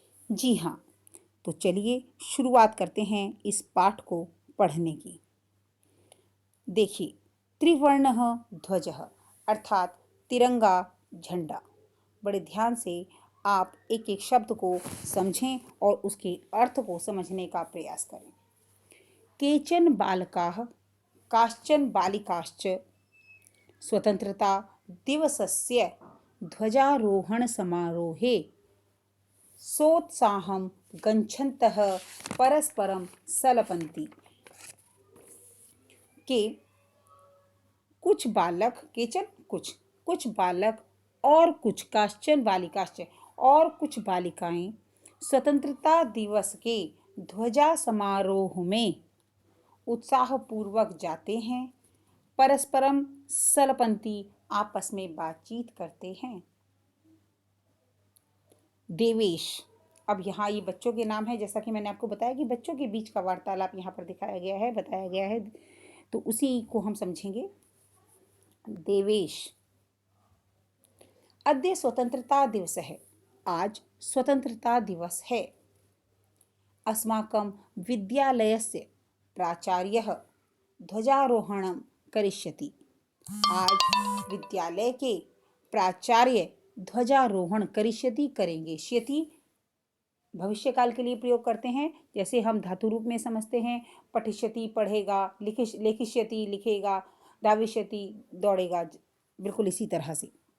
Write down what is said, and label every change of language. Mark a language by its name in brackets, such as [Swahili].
[Hindi] जी हाँ, तो चलिए शुरुआत करते हैं इस पाठ को पढ़ने की। देखिए, [Sanskrit] त्रिवर्णः ध्वजः [Hindi] अर्थात तिरंगा झंडा। बड़े ध्यान से आप एक एक शब्द को समझें और उसके अर्थ को समझने का प्रयास करें। [Sanskrit] केचन बालकाः काश्चन बालिकाश्च स्वतंत्रता दिवसस्य ध्वजारोहण समारोहे सोत्साहं गच्छन्तः परस्परं सलपन्ति। [Hindi] के कुछ बालक, [Sanskrit] केचन [Hindi] कुछ बालक और कुछ [Sanskrit] काश्चन बालिकाश्च [Hindi] और कुछ बालिकाएं स्वतंत्रता दिवस के ध्वजा समारोह में उत्साहपूर्वक जाते हैं, [Sanskrit] परस्परम सलपंती [Hindi] आपस में बातचीत करते हैं। देवेश, अब यहाँ ये बच्चों के नाम है, जैसा कि मैंने आपको बताया कि बच्चों के बीच का वार्तालाप यहाँ पर दिखाया गया है, बताया गया है, तो उसी को हम समझेंगे। देवेश, [Sanskrit] अद्य स्वतंत्रता दिवस [Hindi] है, आज स्वतंत्रता दिवस है। [Sanskrit] अस्माकं विद्यालयस्य प्राचार्यः ध्वजारोहणं करिष्यति। [Hindi] आज विद्यालय के प्राचार्य ध्वजारोहण [Sanskrit] करिष्यति [Hindi] करेंगे। श्यति भविष्यकाल के लिए प्रयोग करते हैं, जैसे हम धातु रूप में समझते हैं, [Sanskrit] पठिष्यति [Hindi] पढ़ेगा, [Sanskrit] लेखिष्यति [Hindi] लिखेगा, [Sanskrit] धाविष्यति [Hindi] दौड़ेगा, बिल्कुल इसी तरह से।